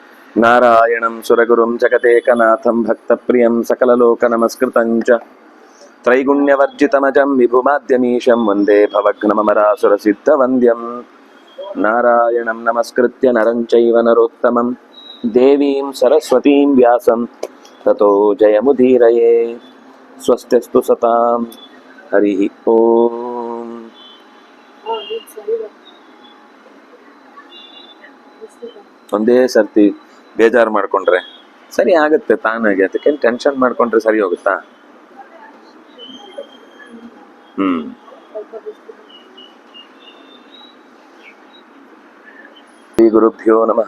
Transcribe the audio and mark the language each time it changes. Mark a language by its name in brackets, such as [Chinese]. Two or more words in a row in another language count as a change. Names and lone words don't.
[Sanskrit] ನಾರಾಯಣಂ ಸುರಗುರುಂ ಜಗದೇಕನಾಥಂ ಭಕ್ತಪ್ರಿಯಂ ಸಕಲಲೋಕನಮಸ್ಕೃತಂಚ ತ್ರೈಗುಣ್ಯವರ್ಜಿತಮಜಂ ವಿಭುಮಾದ್ಯಮೀಶಂ ವಂದೇ ಭವಘ್ನಮರಾಸುರಸಿದ್ಧವಂದ್ಯಂ ನಾರಾಯಣಂ ನಮಸ್ಕೃತ್ಯ ನರಂ ಚೈವ ನರೋತ್ತಮಂ ದೇವೀಂ ಸರಸ್ವತೀಂ ವ್ಯಾಸಂ ತತೋ ಜಯಮುದೀರಯೇ. ಸ್ವಸ್ತ್ಯಸ್ತು ಸತಾಂ. ಹರಿ ಓಂ. [Kannada] ಒಂದೇ ಸರ್ತಿ ಬೇಜಾರು ಮಾಡ್ಕೊಂಡ್ರೆ ಸರಿ ಆಗುತ್ತೆ ತಾನಾಗೆ, ಅದಕ್ಕೆ ಟೆನ್ಷನ್ ಮಾಡ್ಕೊಂಡ್ರೆ ಸರಿ ಹೋಗುತ್ತಾ? [Sanskrit] ಶ್ರೀ ಗುರುಭ್ಯೋ ನಮಃ.